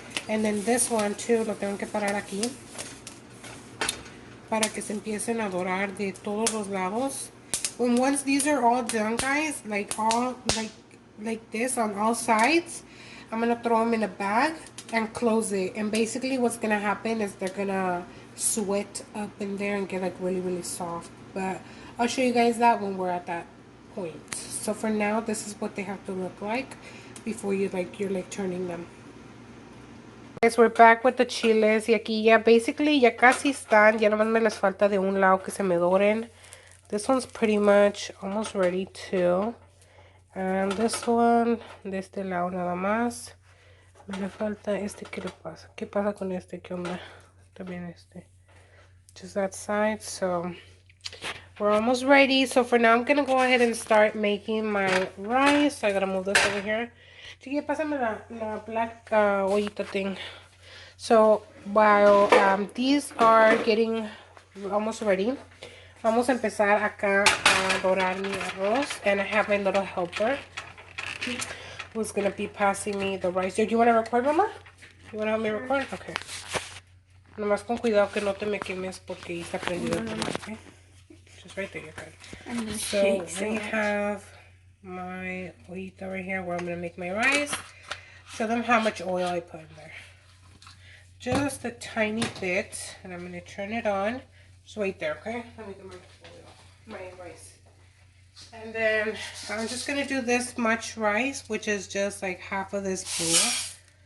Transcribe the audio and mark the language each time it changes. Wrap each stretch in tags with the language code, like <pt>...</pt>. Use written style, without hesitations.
<en>And then this one too,</en> <es>lo tengo que parar aquí para que se empiecen a dorar de todos los lados.</es> <en>And once these are all done, guys, like this on all sides, I'm gonna throw them in a bag and close it. And basically what's gonna happen is they're gonna sweat up in there and get like really soft. But I'll show you guys that when we're at that point. So for now, this is what they have to look like before you're turning them. Guys, we're back with the chiles,</en> <es>y aquí ya</es> <en>basically</en> <es>ya casi están, ya nomás me les falta de un lado que se me doren.</es> <en>This one's pretty much almost ready too. And this one,</en> <es>de este lado nada más. Me le falta este, ¿qué le pasa? ¿Qué pasa con este? ¿Qué onda? También este.</es> <en>Just that side. So we're almost ready. So for now, I'm gonna go ahead and start making my rice. So I gotta move this over here.</en> <es>Chiquilla, pásame la</es> <en>black</en> <es>ollita thing.</es> <en>So while these are getting almost ready,</en> <es>vamos a empezar acá a dorar mi arroz.</es> <en>And I have my little helper who's gonna be passing me the rice. Do you want to record, Mama? You want to help me record? Okay.</en> <es>Nomás con cuidado que no te me quemes porque está prendido.</es> <en>Okay? Just right there, you're good. So we have my ollita right here where I'm gonna make my rice. show them how much oil I put in there. Just a tiny bit, and I'm gonna turn it on. Just wait there, okay? Let me get my oil, my rice. And then I'm just gonna do this much rice, which is just like half of this bowl.</en>